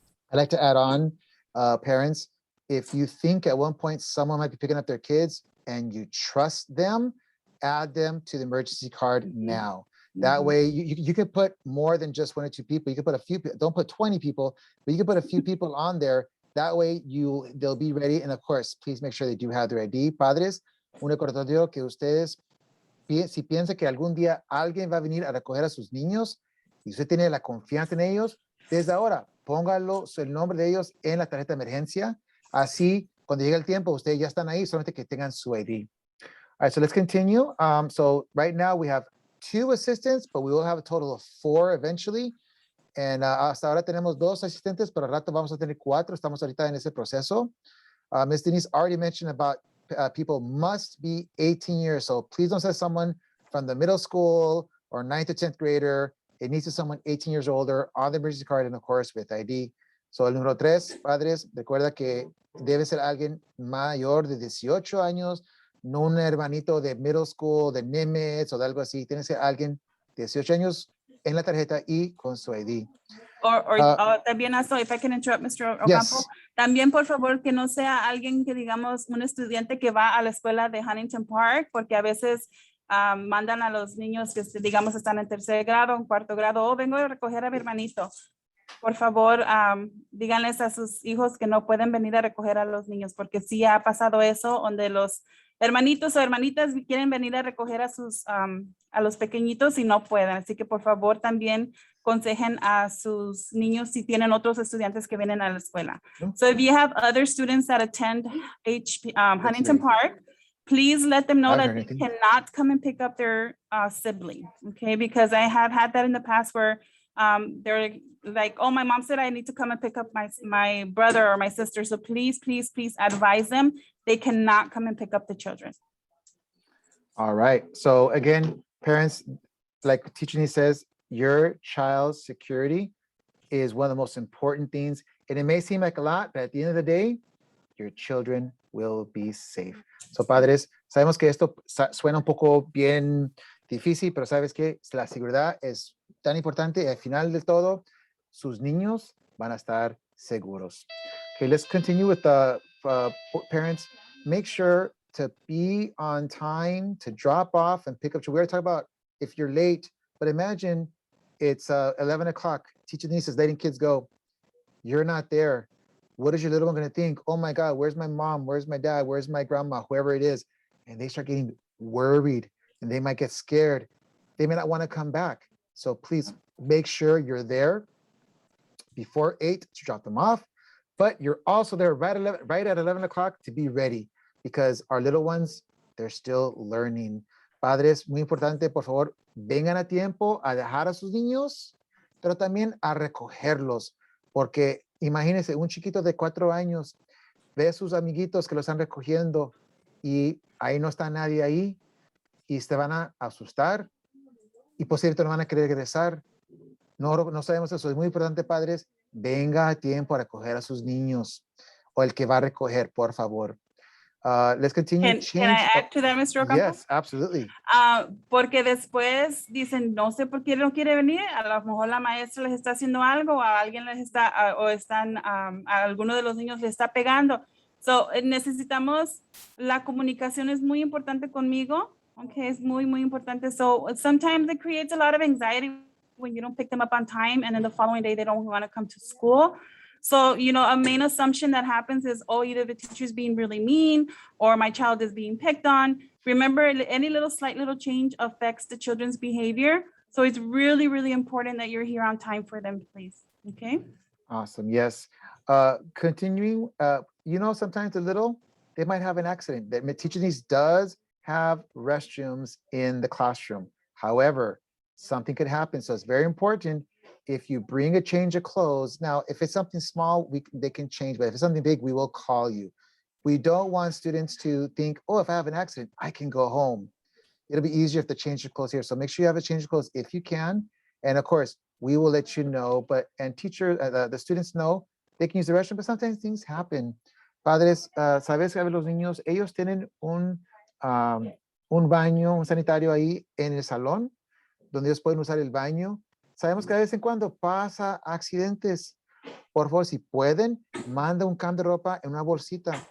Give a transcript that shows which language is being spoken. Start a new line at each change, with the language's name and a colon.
English: I'd like to add on, parents, if you think at one point someone might be picking up their kids and you trust them, add them to the emergency card now. That way you can put more than just 1 or 2 people. You can put a few, don't put 20 people, but you can put a few people on there. That way they'll be ready. And of course, please make sure they do have their ID. Padres, un recordatorio que ustedes, si piensan que algún día alguien va a venir a recoger a sus niños y usted tiene la confianza en ellos, desde ahora, póngalo el nombre de ellos en la tarjeta de emergencia. Así, cuando llegue el tiempo, ustedes ya están ahí, solamente que tengan su ID. All right, so let's continue. So right now we have 2 assistants, but we will have a total of 4 eventually.
Spanish: And hasta ahora tenemos 2 asistentes, pero al rato vamos a tener 4. Estamos ahorita en ese proceso.
English: Ms. Denise already mentioned about people must be 18 years. So please don't say someone from the middle school or 9th or 10th grader. It needs to be someone 18 years older on the emergency card and of course with ID.
Spanish: So el número 3, padres, recuerda que debe ser alguien mayor de 18 años, no un hermanito de
English: middle school,
Spanish: de Nimitz o de algo así. Tiene que ser alguien de 18 años en la tarjeta y con su ID. También,
English: if I can interrupt, Mr. Ocampo, Yes.
Spanish: también por favor que no sea alguien que, digamos, un estudiante que va a la escuela de Huntington Park, porque a veces mandan a los niños que, digamos, están en 3er grado, en 4º grado, vengo a recoger a mi hermanito. Por favor, díganles a sus hijos que no pueden venir a recoger a los niños, porque sí ha pasado eso, donde los hermanitos o hermanitas quieren venir a recoger a los pequeñitos y no pueden. Así que por favor también aconsejen a sus niños si tienen otros estudiantes que vienen a la escuela.
English: So if you have other students that attend Huntington Park, please let them know that they cannot come and pick up their sibling, okay? Because I have had that in the past where they're like, oh, my mom said I need to come and pick up my brother or my sister. So please, please, please advise them. They cannot come and pick up the children. All right. So again, parents, like Teacher Denise says, your child's security is one of the most important things. And it may seem like a lot, but at the end of the day, your children will be safe.
Spanish: So padres, sabemos que esto suena un poco bien difícil, pero sabes que la seguridad es tan importante y al final de todo, sus niños van a estar seguros.
English: Okay, let's continue with the parents. Make sure to be on time to drop off and pick up. We already talked about if you're late, but imagine it's 11 o'clock. Teacher Denise is letting kids go. You're not there. What is your little one going to think? Oh my God, where's my mom? Where's my dad? Where's my grandma? Whoever it is. And they start getting worried and they might get scared. They may not want to come back. So please make sure you're there before 8 to drop them off, but you're also there right at 11 o'clock to be ready because our little ones, they're still learning.
Spanish: Padres, muy importante, por favor, vengan a tiempo a dejar a sus niños, pero también a recogerlos, porque imagínense, un chiquito de 4 años ve a sus amiguitos que lo están recogiendo y ahí no está nadie ahí y se van a asustar y posiblemente no van a querer regresar. No sabemos eso. Es muy importante, padres, venga a tiempo a recoger a sus niños o el que va a recoger, por favor.
English: Let's continue. Can I add to that, Mr. Ocampo? Yes, absolutely.
Spanish: Porque después dicen, no sé por qué no quiere venir. A lo mejor la maestra les está haciendo algo o a alguien les está, o están, a alguno de los niños le está pegando. So, necesitamos, la comunicación es muy importante conmigo. Okay, es muy, muy importante.
English: So, sometimes it creates a lot of anxiety when you don't pick them up on time and then the following day they don't want to come to school. So, you know, a main assumption that happens is, oh, either the teacher's being really mean or my child is being picked on. Remember, any slight little change affects the children's behavior. So it's really, really important that you're here on time for them, please. Okay. Awesome. Yes. Continuing, sometimes they might have an accident. That teaching needs does have restrooms in the classroom. However, something could happen. So it's very important if you bring a change of clothes. Now, if it's something small, they can change, but if it's something big, we will call you. We don't want students to think, oh, if I have an accident, I can go home. It'll be easier if they change your clothes here. So make sure you have a change of clothes if you can. And of course, we will let you know, and the students know they can use the restroom, but sometimes things happen.
Spanish: Padres, sabes que los niños, ellos tienen un baño, un sanitario ahí en el salón, donde ellos pueden usar el baño. Sabemos que de vez en cuando pasa accidentes. Por favor, si pueden, manda un cambio de ropa en una bolsita.